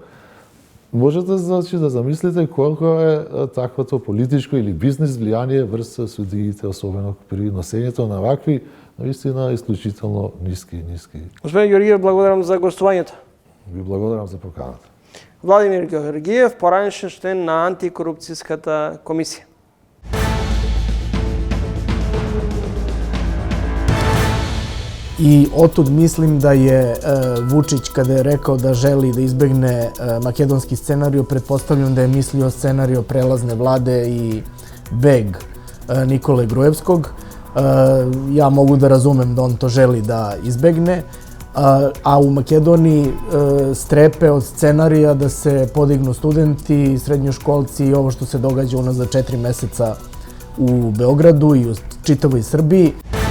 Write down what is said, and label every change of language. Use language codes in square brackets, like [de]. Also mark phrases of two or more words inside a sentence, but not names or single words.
[mk] Можете да замислите колку е таквото политичко или бизнис влијание врз судиите, особено при носењето на вакви наистина исклучително ниски. Господин Георгиев, благодарам за гостувањето. Ви благодарам за поканата. Владимир Георгиев, поранешен член на антикорупцијската комисија. [sr] I otud mislim da je Vučić, kada je rekao da želi da izbegne makedonski scenariju, pretpostavljam da je mislio scenariju prelazne vlade i beg Nikole Gruevskog. Ja mogu da razumem da on to želi da izbegne, a u Makedoniji strepe od scenarija da se podignu studenti, srednjoškolci i ovo što se događa unazad 4 meseca u Beogradu i u čitavoj Srbiji.